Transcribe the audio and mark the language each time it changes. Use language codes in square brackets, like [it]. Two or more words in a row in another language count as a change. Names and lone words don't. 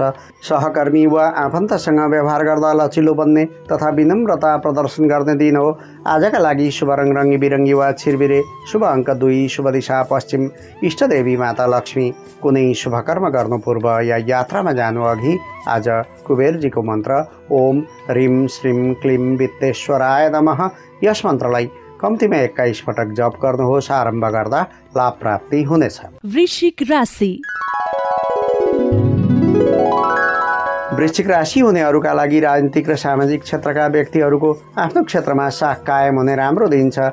[ne] सहकर्मी वा आफन्तसँग व्यवहार गर्दा लचिलो बन्ने तथा विनम्रता प्रदर्शन गर्ने दिन हो। आजका लागि शुभ रङ रङ्गी बिरङ्गी वा छिरबिरे, शुभ अङ्क 2, शुभ दिशा पश्चिम, इष्टदेवी माता लक्ष्मी। कुनै शुभ कर्म गर्नु पूर्व या यात्रामा जानु अघि आज कुबेरजीको मन्त्र [sa] ओम ह्रीं श्रीं क्लीं वित्तेश्वराय नमः [ne] यस मन्त्रलाई कम्तीमा 21 पटक जप गर्नुहोस्। आरम्भ गर्दा लाभ प्राप्ति हुनेछ। वृश्चिक राशि। वृश्चिक राशि हुनेहरूका लागि राजनीतिक र सामाजिक क्षेत्रका व्यक्तिहरूको आफ्नो क्षेत्रमा साख कायम हुने राम्रो दिन छ।